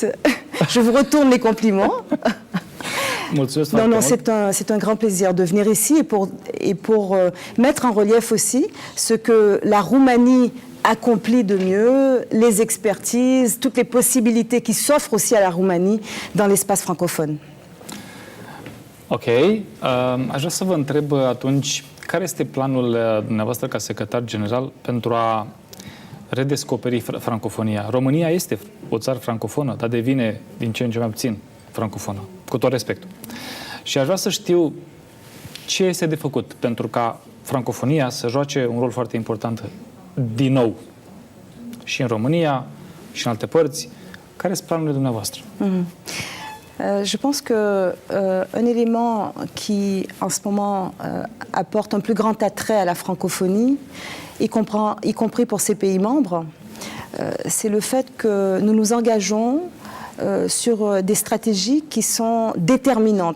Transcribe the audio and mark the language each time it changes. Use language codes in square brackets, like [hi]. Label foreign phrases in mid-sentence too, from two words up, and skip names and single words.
[fr] Je vous retourne les compliments. Non, c'est un grand plaisir de venir ici et pour mettre en relief aussi ce que la Roumanie accomplit de mieux, les expertises, toutes les possibilités qui s'offrent aussi à la Roumanie dans l'espace francophone. Ok. [ro] Aș vrea să vă întreb atunci, care este planul dumneavoastră ca secretar general pentru a redescoperi francofonia? România este o țară francofonă, dar devine din ce în ce mai puțin francofonă, cu tot respectul. Și aș vrea să știu ce este de făcut pentru ca francofonia să joace un rol foarte important din nou și în România și în alte părți. Care sunt planurile dumneavoastră? [fr] Je pense qu'un élément qui, en ce moment, apporte un plus grand attrait à la francophonie, y compris pour ses pays membres, c'est le fait que nous nous engageons sur des stratégies qui sont déterminantes.